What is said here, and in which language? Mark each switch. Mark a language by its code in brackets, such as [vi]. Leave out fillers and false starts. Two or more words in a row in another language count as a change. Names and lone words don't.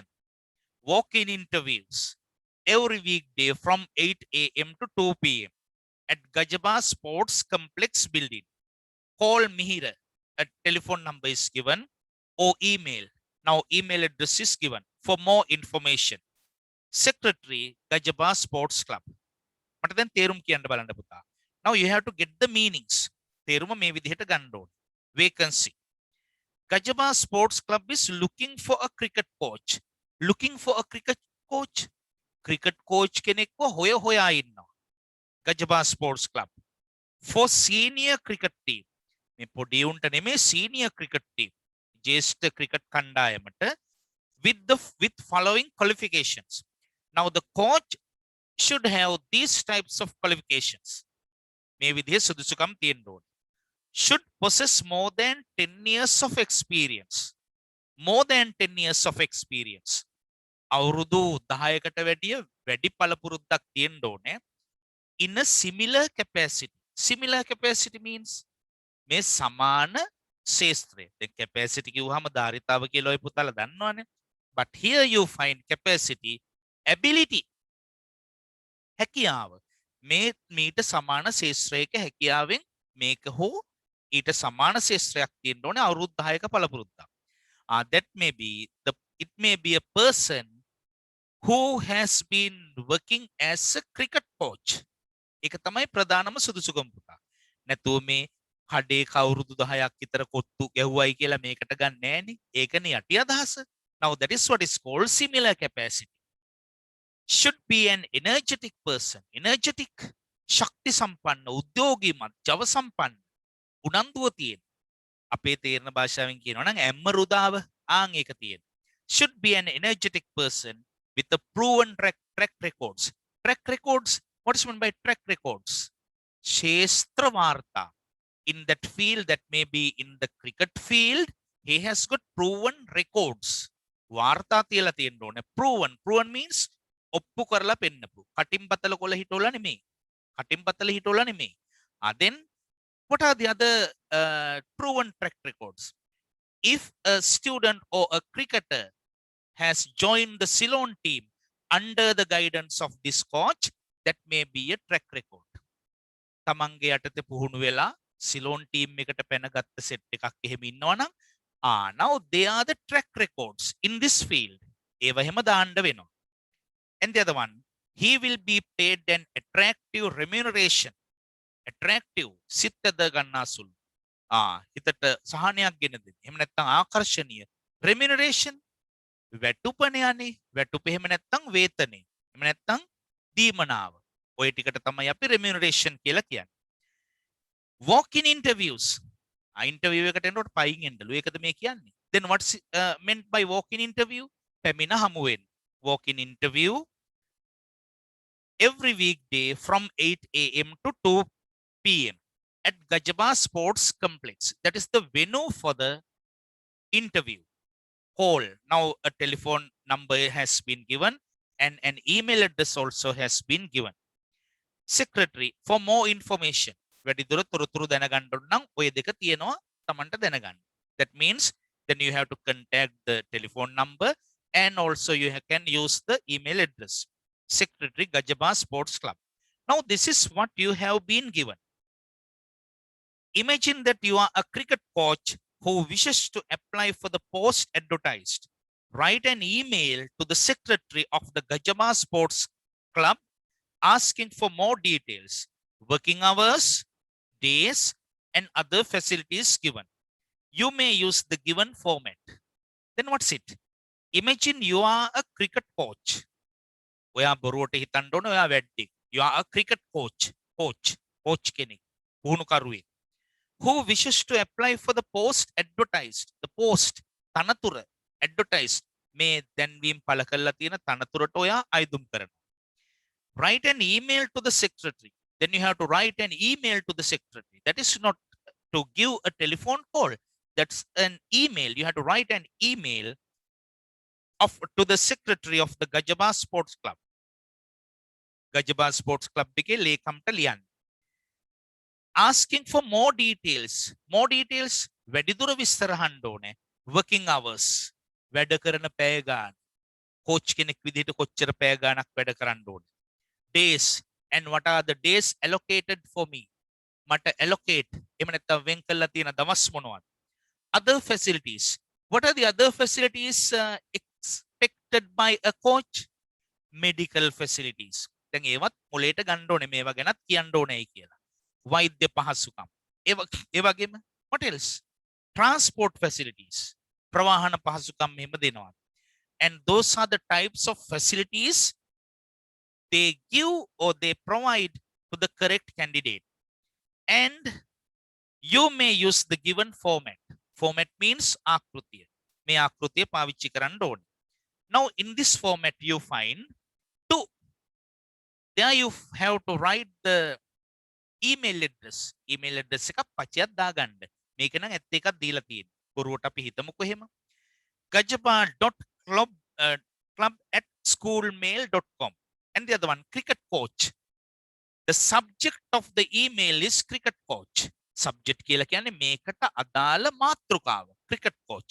[en] Walk-in interviews every weekday from 8 a.m. to 2 p.m. at Gajaba Sports Complex building. Call Mihira. A telephone number is given or email. Now email address is given for more information. Secretary, Gajaba Sports Club. [si] මට දැන් තේරුම් කියන්න බලන්න පුතා. [en] Now you have to get the meanings. [si] තේරුම මේ විදිහට ගන්න ඕනේ. [en] Vacancy. Gajaba Sports Club is looking for a cricket coach. Looking for a cricket coach. Cricket coach [si] කෙනෙක්ව හොයා ඉන්නවා. [en] Gajaba Sports Club. For senior cricket team. [si] මේ පොඩි උන්ට නෙමෙයි [en] senior cricket team. [si] ජේෂ්ඨ cricket කණ්ඩායමට [en] with following qualifications. Now the coach should have these types of qualifications. [si] මේ විදිහේ සුදුසුකම් තියෙන්න ඕනේ. [en] Should possess more than 10 years of experience. More than 10 years of experience. [si] අවුරුදු 10කට වැඩි පළපුරුද්දක් තියෙන්න ඕනේ. [en] In a similar capacity. Similar capacity means [si] මේ සමාන ශේත්‍රය. දැන් capacity කිව්වහම ධාරිතාව කියලා ඔය පුතාලා දන්නවනේ. [en] But here you find capacity, ability. [si] හැකියාව. මීට සමාන ශේත්‍රයක හැකියාවෙන් මේක හෝ ඊට සමාන ශේත්‍රයක් තියෙන්න ඕනේ අවුරුදු 10ක පළපුරුද්දක්. [en] That may be it may be a person who has been working as a cricket coach. [si] ඒක තමයි ප්‍රධානම සුදුසුකම පුතා. නැතුව මේ කඩේ කවුරුදු 10ක් විතර කොත්තු ගැහුවයි කියලා මේකට ගන්න නෑනේ. ඒකනේ යටි අදහස. [en] Now that is what is called similar capacity. Should be an energetic person. Energetic. [si] ශක්ති සම්පන්න, උද්‍යෝගීමත්, ජව සම්පන්න, උනන්දුව තියෙන. අපේ තේරෙන භාෂාවෙන් කියනවා නම් ඇම්ම රුදාව ඒක තියෙන. [en] Should be an energetic person with a proven track records. Track records. What is meant by track records? [si] ශේත්‍ර වාර්තා. [en] In that field, that may be in the cricket field, he has got proven records. [si] වාර්තා තියලා තියෙන්න ඕනේ. [en] Proven means [si] ඔප්පු කරලා පෙන්නපු. කටින් බතල කොළ හිටවලා නෙමෙයි. කටින් බතල හිටවලා නෙමෙයි. [en] Then what are the other proven track records? If a student or a cricketer has joined the Ceylon team under the guidance of this coach, that may be a track record. [si] තමන්ගේ යටතේ පුහුණු වෙලා සිලෝන් ටීම් එකට පැනගත්ත සෙට් එකක් එහෙම ඉන්නවනම් [en] now they are the track records in this field. [si] ඒව එහෙම දාන්න වෙනවා. [en] And the other one, he will be paid an attractive remuneration. [si] Attractive සිතද ගන්නාසුළු. හිතට සහනයක් ගෙන දෙන. එහෙම නැත්නම් ආකර්ෂණීය remuneration වැටුපනේ. වැටුප එහෙම නැත්නම් වේතනේ. එහෙම නැත්නම් දීමනාව. ඔය ටිකට තමයි අපි remuneration කියලා කියන්නේ. [en] Walk in interviews. [si] interview එකට එනකොට පයින් එන්නලු. ඒකද මේ කියන්නේ. [en] Then what's meant by walk in interview? [si] පැමිණ හමු වෙන්න. [en] Walk in interview every weekday from 8 a.m. to 2 p.m. at Gajaba Sports Complex. That is the venue for the interview. Call. Now a telephone number has been given and an email address also has been given. Secretary, for more information. [si] වැඩිදුර තොරතුරු දැනගන්න නම් ඔය දෙක තියෙනවා තමන්ට දැනගන්න. [en] That means then you have to contact the telephone number and also you can use the email address. Secretary, Gajaba Sports Club. Now this is what you have been given. Imagine that you are a cricket coach who wishes to apply for the post advertised. Write an email to the secretary of the Gajaba Sports Club asking for more details, working hours, days, and other facilities given. You may use the given format. Then what's it? Imagine you are a cricket coach. [si] ඔයා බොරුවට හිතන්න ඕනේ ඔයා වැඩි. [en] You are a cricket coach. [si] Coach කෙනෙක්. පුහුණුකරුවෙක්. [en] Who wishes to apply for the post advertised. The post තනතුර advertised. [si] මේ දැන්වීම් පළ කරලා තියෙන තනතුරට ඔයා අයදුම් කරනවා. [en] Write an email to the secretary. Then you have to write an email to the secretary. That is not to give a telephone call. That's an email. You have to write an email to the secretary of the Gajaba Sports Club. [si] Gajaba Sports Club එකේ ලේකම්ට ලියන්න. [en] Asking for more details. More details [si] වැඩිදුර විස්තර අහන්න ඕනේ. [en] Working hours. [si] වැඩ කරන පැය ගාන. coach කෙනෙක් විදිහට කොච්චර පැය ගානක් වැඩ කරන්න ඕනේ. [en] Days. And what are the days allocated for me? [si] මට allocate එහෙම නැත්නම් වෙන් කරලා තියෙන දවස් මොනවද? [en] Other facilities. What are the other facilities expected by a coach? Medical facilities. [si] දැන් ඒවත් මොලේට ගන්න ඕනේ මේවා ගැනත් කියන්න ඕනේ කියලා. වෛද්‍ය පහසුකම්. ඒ වගේම [en] what else? Transport facilities. [si] ප්‍රවාහන පහසුකම් මෙහෙම දෙනවා. [en] And those are the types of facilities they give or they provide to the correct candidate. And you may use the given format. Format means [si] ආකෘතිය. මේ ආකෘතිය පාවිච්චි කරන්න ඕනේ. [en] Now in this format you find two. There you have to write the email address. [si] Email address එකක් පචයක් දාගන්න. මේක නම් ඇත්ත එකක් දීලා තියෙනවා. බොරුවට අපි හිතමුකෝ එහෙම. [en] gajaba.club@schoolmail.com. And the other one, cricket coach. The subject of the email is cricket coach. [si] Subject කියලා කියන්නේ මේකට අදාළ මාතෘකාව. [en] Cricket coach.